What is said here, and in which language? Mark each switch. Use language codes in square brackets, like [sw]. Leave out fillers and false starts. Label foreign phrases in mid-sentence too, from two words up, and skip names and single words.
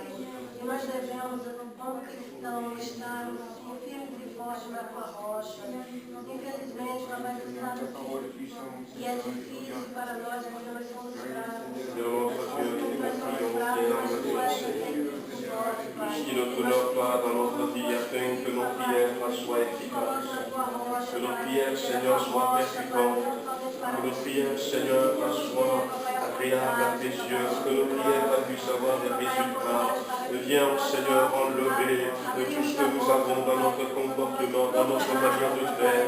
[pt] E nós devemos, como cristãos, estarmos firmes e fortes na tua rocha. Infelizmente, Papai, tu sabe que é difícil para nós, porque nós somos fracos. Nós somos fracos, mas tu és sempre forte, Pai. [fr] qui ne t'honore pas dans notre vie, afin que nos prières soient efficaces. Que nos prières, Seigneur, soient percutantes. Que nos prières, Seigneur, soient agréables à tes yeux. Que nos prières puissent avoir des résultats. Viens, Seigneur, enlever tout ce que nous avons dans notre comportement, dans notre manière de faire.